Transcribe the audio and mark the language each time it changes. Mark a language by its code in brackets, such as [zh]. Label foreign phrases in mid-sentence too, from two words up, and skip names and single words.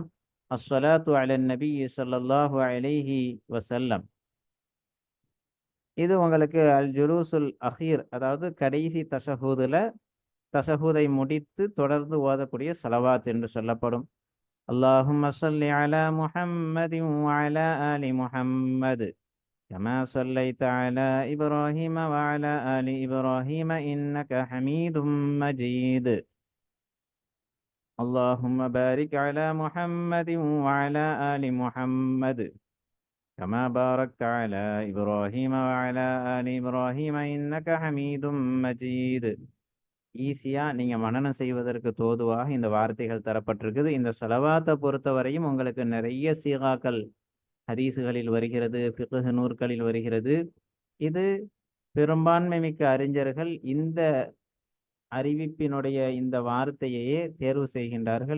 [ar] الصلاة على النبي صلى الله عليه وسلم, [ta] இது உங்களுக்கு [ar] الجلوس الأخير, [ta] அதாவது கடைசி தஷஹூதை முடித்து தொடர்ந்து ஓதக்கூடிய ஸலவாத் என்று சொல்லப்படும். [ar] اللهم صل على محمد وعلى آل محمد كما صليت على إبراهيم وعلى آل إبراهيم إنك حميد مجيد. اللهم بارك على محمد وعلى آل محمد كما باركت على إبراهيم وعلى آل إبراهيم إنك حميد مجيد. [ta] ஈஸியா நீங்க மனனம் செய்வதற்கு தோதுவாக இந்த வார்த்தைகள் தரப்பட்டிருக்குது. இந்த ஸலவாத்தை பொறுத்தவரையும் உங்களுக்கு நிறைய சீகாக்கள் ஹதீசுகளில் வருகிறது, ஃபிக்ஹ் நூற்களில் வருகிறது. இது பெரும்பான்மை மிக்க அறிஞர்கள் இந்த அறிவிப்பினுடைய இந்த வார்த்தையையே தேர்வு செய்கின்றார்கள்.